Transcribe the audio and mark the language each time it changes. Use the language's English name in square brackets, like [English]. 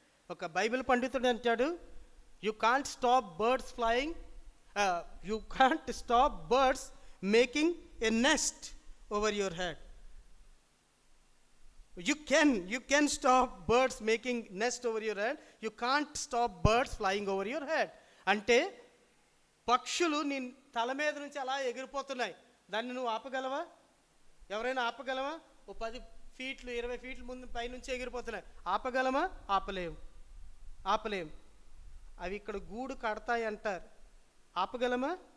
[Telugu] ఒక బైబిల్ పండితుడు అంటాడు, [English] You can't stop birds flying, you can't stop birds making a nest over your head. You can stop birds making nest over your head. You can't stop birds flying over your head. [Telugu] అంటే పక్షులు నీ తల మీద నుంచి అలా ఎగిరిపోతున్నాయి, దాన్ని నువ్వు ఆపగలవా? ఎవరైనా ఆపగలమా? ఓ 10 ఫీట్లు 20 ఫీట్ల ముందు పైనుంచి ఎగిరిపోతున్నాయి, ఆపగలమా? ఆపలేం. అవి ఇక్కడ గూడు కడతాయి అంటారు, ఆపగలమా?